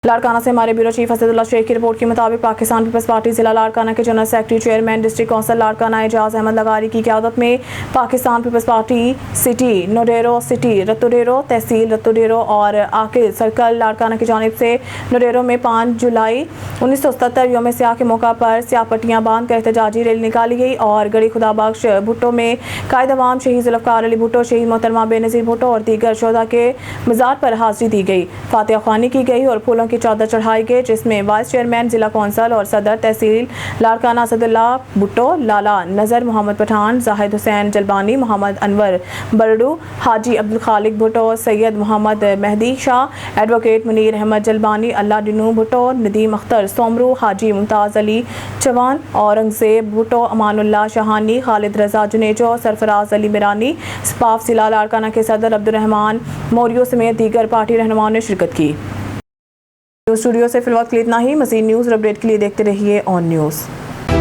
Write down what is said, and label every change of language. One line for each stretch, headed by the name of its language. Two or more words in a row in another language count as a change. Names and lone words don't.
Urdu: لاڑکانہ سے ہمارے بیورو چیف اسد اللہ شیخ کی رپورٹ کے مطابق پاکستان پیپلز پارٹی ضلع لاڑکانہ کے جنرل سیکرٹری چیئرمین ڈسٹرکٹ کونسل لاڑکانہ اعجاز احمد لغاری کی قیادت میں پاکستان پیپلز پارٹی سٹی نوڈیرو سٹی رتوڈیرو تحصیل رتوڈیرو اور آکل سرکل لاڑکانہ کی جانب سے نوڈیرو میں 5 جولائی 1977 یوم سیاہ کے موقع پر سیاہ پٹیاں باندھ کر احتجاجی ریلی نکالی گئی اور گڑھی خدا بخش بھٹو میں قائد عوام شہید ذوالفقار علی بھٹو شہید محترمہ بینظیر بھٹو اور دیگر شہدا کے مزار پر حاضری دی گئی، فاتحہ خوانی کی گئی اور پھولوں کی چادر چڑھائی گئی، جس میں وائس چیئرمین ضلع کونسل اور صدر تحصیل لاڑکانہ اسد اللہ بھٹو، لالہ نذر محمد پٹھان، زاہد حسین جلبانی، محمد انور بڑڑو، حاجی عبدالخالق بھٹو، سید محمد مہدی شاہ، ایڈووکیٹ منیر احمد جلبانی، اللہ ڈنو بھٹو، ندیم اختر سومرو، حاجی ممتاز علی چوان, اورنگزیب بھٹو، امان اللہ شہانی، خالد رضا جونیجو، سرفراز علی میرانی، سپاف ضلع لاڑکانہ کے صدر عبدالرحمن موریو سمیت دیگر پارٹی رہنماؤں نے شرکت کی. نیوز اسٹوڈیو سے فی الحال کے لیے اتنا ہی۔ مزید نیوز اور اپڈیٹ کے لیے دیکھتے رہیے آن نیوز.